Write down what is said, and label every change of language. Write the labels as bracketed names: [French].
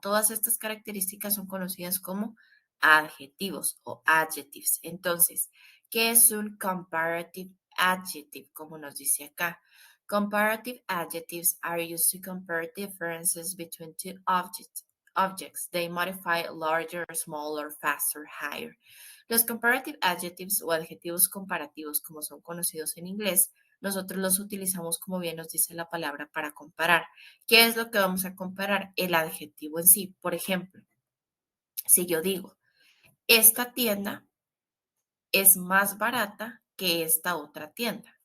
[Spanish] Todas estas características son conocidas como adjetivos o adjectives. Entonces, ¿qué es un comparative adjective? Como nos dice acá. [English] Comparative adjectives are used to compare differences between two objects. They modify larger, smaller, faster, higher. [Spanish] Los comparative adjectives o adjetivos comparativos, como son conocidos en inglés, nosotros los utilizamos, como bien nos dice la palabra, para comparar. ¿Qué es lo que vamos a comparar? El adjetivo en sí. Por ejemplo, si yo digo, esta tienda es más barata que esta otra tienda.